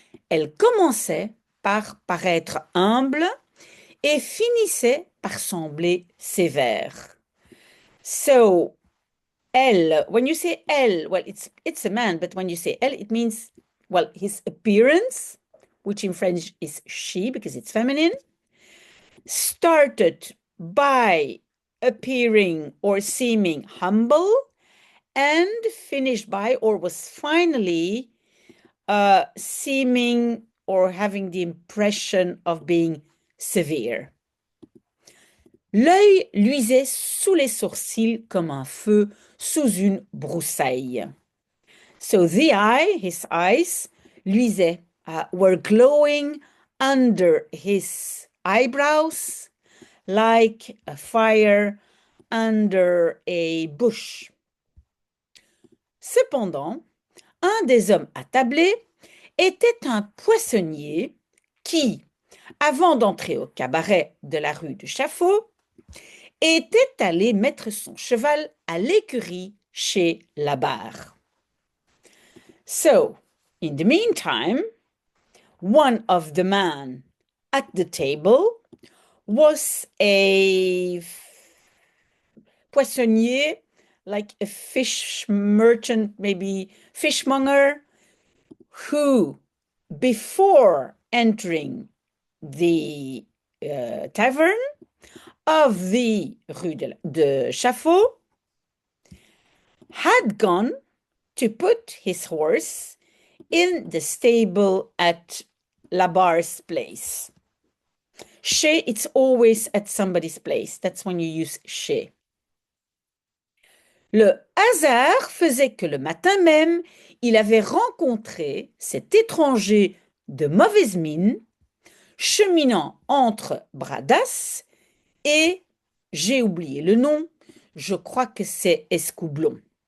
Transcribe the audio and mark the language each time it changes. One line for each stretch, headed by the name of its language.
French: Elle commençait par paraître humble et finissait par sembler sévère.
English: So, elle, when you say elle, well, it's a man, but when you say elle, it means, well, his appearance, which in French is she, because it's feminine, started by appearing or seeming humble and finished by, or was finally seeming or having the impression of being severe.
French: L'œil luisait sous les sourcils comme un feu sous une broussaille.
English: So the eye, his eyes, luisaient, were glowing under his eyebrows like a fire under a bush.
French: Cependant, un des hommes attablés était un poissonnier qui, avant d'entrer au cabaret de la rue du Chaffaut, était allé mettre son cheval à l'écurie chez la barre.
English: So, in the meantime, one of the men at the table was a poissonnier, like a fish merchant, maybe fishmonger, who, before entering the tavern of the Rue de Chaffaut, had gone to put his horse in the stable at La Barre's place. Chez, it's always at somebody's place. That's when you use chez.
French: Le hasard faisait que le matin même, il avait rencontré cet étranger de mauvaise mine cheminant entre Bradas et, j'ai oublié le nom, je crois que c'est Escoublon.